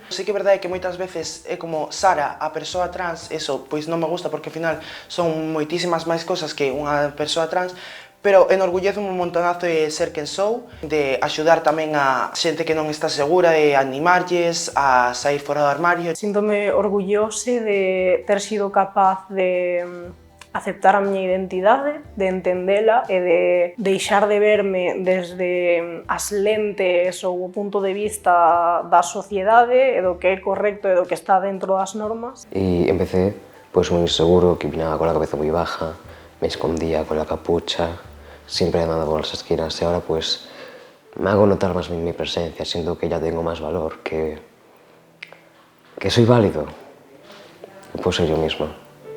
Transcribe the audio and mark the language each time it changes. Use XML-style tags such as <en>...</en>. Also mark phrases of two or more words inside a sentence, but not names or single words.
<gl>Sei que é verdade que moitas veces é como Sara, a persoa trans, eso, pois non me gusta porque ao final son moitísimas máis cosas que unha persoa trans, pero enorgullezo un montonazo de ser quen sou, de axudar tamén a xente que non está segura, de animarlles a sair fora do armario. Síntome orgullose de ter sido capaz de aceptar a miña identidade, de entendela e de deixar de verme desde as lentes ou o punto de vista da sociedade e do que é correcto e do que está dentro das normas.</gl> <es>Y empecé pues muy inseguro, que vinaba con la cabeza muy baja, me escondía con la capucha, siempre andando por las esquinas y ahora pues me hago notar más mi presencia, siento que ya tengo más valor, que soy válido, que puedo ser yo mismo.</es>